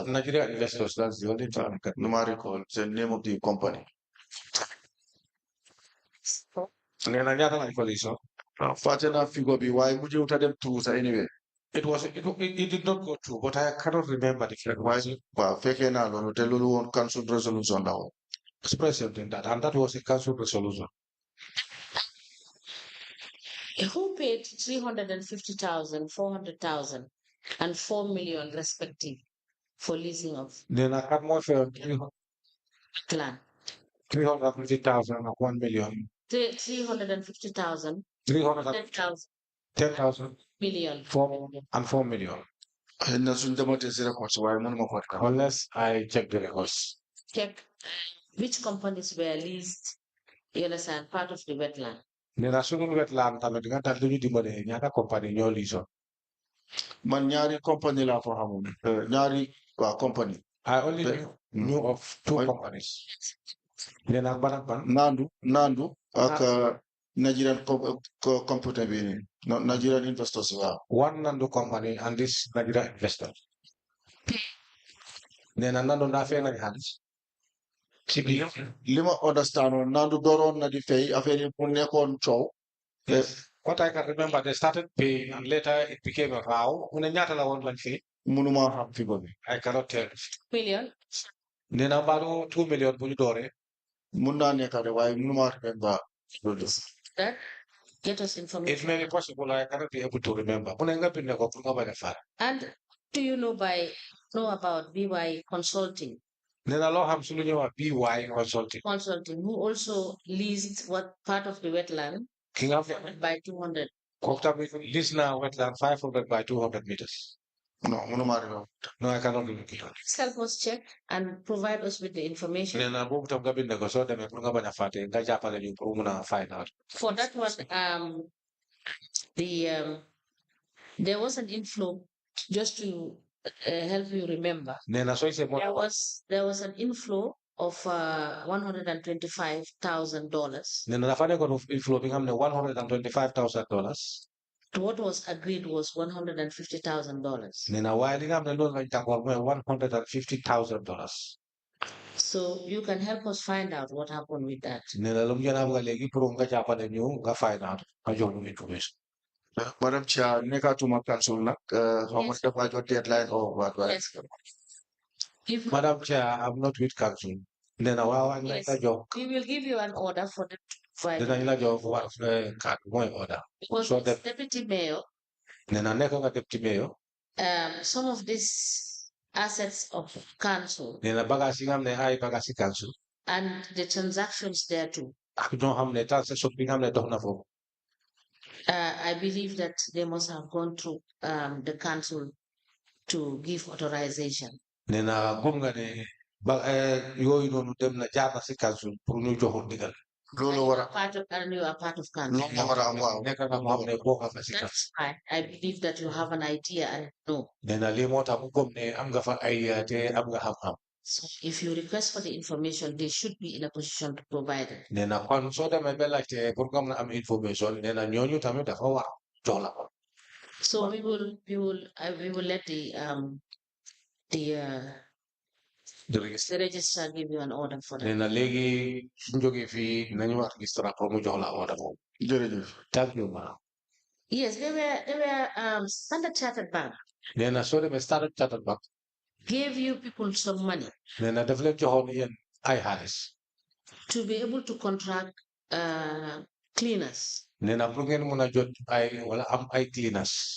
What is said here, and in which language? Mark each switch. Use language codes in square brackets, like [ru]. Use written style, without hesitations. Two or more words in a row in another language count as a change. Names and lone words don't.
[en] Nigeria investors, that's the only thing I can. No ma recall the name of the company. [wo] Nena ñaata lañ ko lii so. Fàtte naa figure bi waaye mujjee wuta dem through sa anyway. [en] It did not go through, but I cannot remember the figure. [wo] Waaw fekkee naa loolu te loolu woon [en] council resolution [wo] la woon. [en] Expressed in that, and that was a council resolution. who paid 350,000, 400,000, and 4 million respective for leasing of Then I got more for land. 350,000 and 1 million. 350,000, 310,000 10,000 million. 4 million. [wo] na suñ dematee si records waaye mënuma ko xam. [en] Unless I check the records. Check which companies were leased, you understand, part of the wetland. Then as soon as wetland, I'm going to do the money. [wo] Nyaka company ñoo liso. Man ñaari company laa fa xamoon ñaari waa company. [en] I only knew of 2 companies. [wo] Then ak ban ak ban. Nandu ak [en] Nigerian computer [wo] bi nii [en] Nigerian investors [wo] waaw. [en] One Nandu company and this Nigeria investor. [wo] Then Nandu na fay nañ xaalis. Si biir. Li ma understand woon Nandu dooroon na di fay affaire yi mu nekkoon coow. [en] Yes. What I can remember, they started paying and later it became a row. [wo] Mu ne ñaata la woon lañ fay. Mënuma xam figure bi. [en] I cannot tell. Million. [wo] Nee na mbaalu 2 million bu ñu dooree. Mun naa nekk de waaye mënuma remember loolu. [en] That get us It information. may be possible I cannot be able to remember. [wo] Mu ne nga bind ko pour nga bañ a fàtte. [en] And do you know about BY Consulting? [wo] Nee na loo xam su lu ñuy wax BY Consulting. [en] Consulting, who also leased what part of the wetland [wo] Ki nga xam [en] by 200. [wo] kooku tamit lease na [en] wetland 500 by 200 meters. [wo] Non mënuma remember. [en] No, I cannot remember. Please help us check and provide us with the information. [wo] Nee na boobu tam nga bind ko soo demee pour nga bañ a fàtte nga jàppale ñu pour mun a [en] find out. For that one, there was an inflow, just to help you remember. [wo] Nee na sooy see [en] There was an inflow of $125,000. [wo] nee na dafa nekkoon inflow bi nga xam ne $125,000. [en] What was agreed was $150,000. [wo] Nee na waaye li nga xam ne loolu lañ tàngoor mooy $150,000. [en] So you can help us find out what happened with that. [wo] Nee na lu mu gën a am nga léegi pour nga jàppale ñu nga [en] find out [wo] nga jox ñu information. [en] Madam Chair, [wo] nekkatuma council nag xaw ma dafa jot [en] deadline or what. Yes. Madam Chair, I'm not with council. [wo] Nee na waaw ak [en] Yes. [wo] la jox. [en] We will give you an order for the provide. [wo] Dinañ la jox card mooy order. [en] Because So as that deputy mayor, [wo] nee na nekk nga [en] deputy mayor. some of these assets of council [wo] Nee na bagage yi nga xam ne ay bagage yi council. [en] and the transactions there too. [wo] Ak ñoo xam ne transaction bi nga xam ne dox na foofu. [en] I believe that they must have gone through the council to give authorization. [wo] Nee na gëm nga ne ba yooyu noonu dem na jaar na si council pour ñu joxul ndigal. Loolu war a [en] And you are part of council. [wo] loolu war a am waaw. Nekk nga moo xam ne bokk nga si council. [en] That's fine. I believe that you have an idea and know. [wo] Nee na lii moo tax mu gëm ne am nga fa ay te am nga xam-xam. [en] So if you request for the information, they should be in a position to provide it. [wo] Nee na kon soo demee ba laajte pour nga mën a am information nee na ñooñu tamit dafa war jox la ko. [en] So we will let the registrar give you an order for [wo] Nee [en] that. [wo] na léegi suñ jógee fii nañu wax registrar pour mu jox la order boobu. Jërëjëf. [en] Thank you ma. Yes, they were Standard Chartered Bank [wo] Nee na soo demee Standard Chartered Bank [en] gave you people some money [wo] nee na daf leen joxoon yéen ay xaalis. [en] to be able to contract cleaners. [wo] Nee na pour ngeen mën a jot ay wala am ay cleaners.